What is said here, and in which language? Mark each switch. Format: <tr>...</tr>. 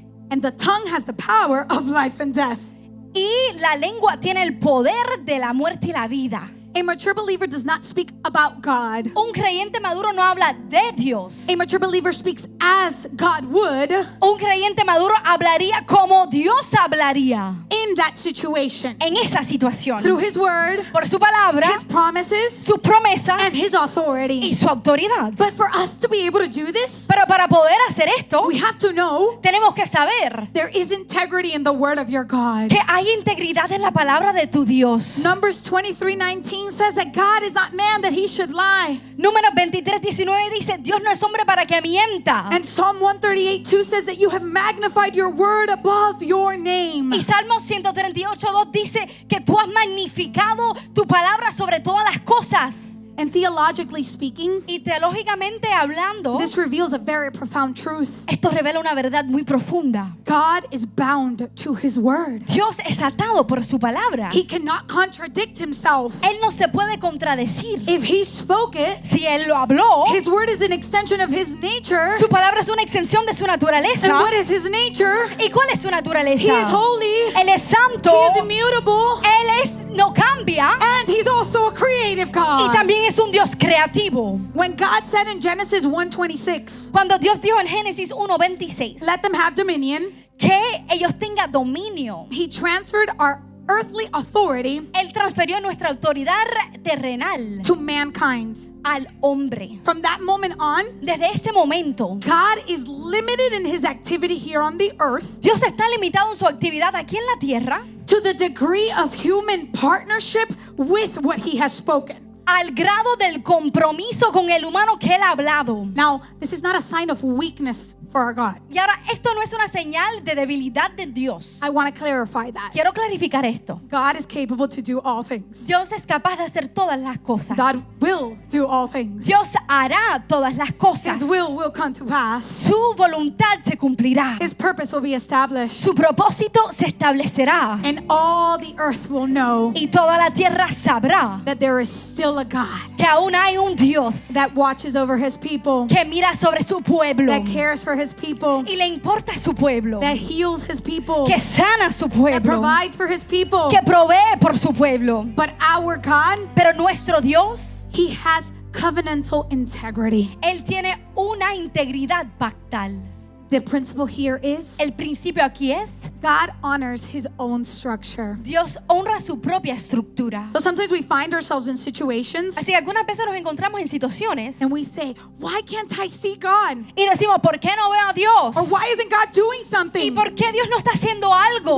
<en>And the tongue has the power of life and death.</en> <es>Y la lengua tiene el poder de la muerte y la vida.</es> <en>A mature believer does not speak about God.</en> <es>Un creyente maduro no habla de Dios.</es> <en>A mature believer speaks as God would</en> <es>Un creyente maduro hablaría como Dios hablaría</es> <en>in that situation.</en> <es>en esa situación.</es> <en>Through his word,</en> <es>Por su palabra,</es> <en>his promises,</en> <es>sus promesas</es> <en>and his</en> <es>y</es> <en>authority.</en> <es>su autoridad.</es> <en>But for us to be able to do this,</en> <es>Pero para poder hacer esto,</es> <en>we have to know</en> <es>tenemos que saber</es> <en>there is integrity in the word of your God.</en> <es>que hay integridad en la palabra de tu Dios.</es> <en>Numbers 23:19 says that God is not man that he should lie.</en> <es>Números 23:19 dice: Dios no es hombre para que mienta.</es> <en>And Psalm 138:2 says that you have magnified your word above your name.</en> <es>Y Salmo 138:2 dice que tú has magnificado tu palabra sobre todas las cosas.</es> <en>And theologically speaking,</en> <es>Y teológicamente hablando,</es> <en>this reveals a very profound truth.</en> <es>esto revela una verdad muy profunda.</es> <en>God is bound to his word.</en> <es>Dios es atado por su palabra.</es> <en>He cannot contradict himself.</en> <es>Él no se puede contradecir.</es> <en>If he spoke it,</en> <es>Si Él lo habló,</es> <en>his word is an extension of his nature.</en> <es>su palabra es una extensión de su naturaleza.</es> <en>And what is his nature?</en> <es>¿Y cuál es su naturaleza?</es> <en>He is holy.</en> <es>Él es santo.</es> <en>He is immutable.</en> <es>No cambia.</es> <en>And he's also a creative</en> <es>Y</es> <en>God.</en> <es>también es un Dios creativo.</es> <en>When God said in Genesis 1:26,</en> <es>Cuando Dios dijo en Génesis 1:26</es> <en>let them have dominion,</en> <es>que ellos tengan dominio,</es> <en>he transferred our earthly authority</en> <es>Él transfirió nuestra autoridad terrenal</es> <en>to mankind.</en> <es>al hombre.</es> <en>From that moment on,</en> <es>Desde ese momento,</es> <en>God is limited in his activity here on the earth</en> <es>Dios está limitado en su actividad aquí en la tierra</es> <en>to the degree of human partnership with what he has spoken.</en> <es>al grado del compromiso con el humano que Él ha hablado.</es> <en>Now, this is not a sign of weakness for our God.</en> <es>Y ahora, esto no es una señal de debilidad de Dios.</es> <en>I want to clarify that.</en> <es>Quiero clarificar esto.</es> <en>God is capable to do all things.</en> <es>Dios es capaz de hacer todas las cosas.</es> <en>God will do all things.</en> <es>Dios hará todas las cosas.</es> <en>His will come to pass.</en> <es>Su voluntad se cumplirá.</es> <en>His purpose will be established.</en> <es>Su propósito se establecerá.</es> <en>And all the earth will know</en> <es>Y toda la tierra sabrá</es> <en>that there is still a God</en> <es>que aún hay un Dios</es> <en>that watches over his people,</en> <es>que mira sobre su pueblo</es> <en>that cares for his people,</en> <es>y le importa su pueblo,</es> <en>that heals his people,</en> <es>que sana su</es> <en>that</en> <es>pueblo,</es> <en>provides for his people.</en> <es>que provee por su pueblo.</es> <en>But our God,</en> <es>Pero nuestro Dios,</es> <en>he has covenantal integrity.</en> <es>Él tiene una integridad pactal.</es> <en>The principle here is</en> <es>El principio aquí es,</es> <en>God honors his own structure.</en> <es>Dios honra su propia estructura.</es> <en>So sometimes we find ourselves in situations</en> <es>Así que algunas veces nos encontramos en situaciones</es> <en>and we say, why can't I see God?</en> <es>y decimos, ¿por qué no veo a Dios?</es> <en>Or why isn't God doing</en> <es>¿Y</es> <en>something?</en> <es>por qué Dios no está haciendo algo?</es>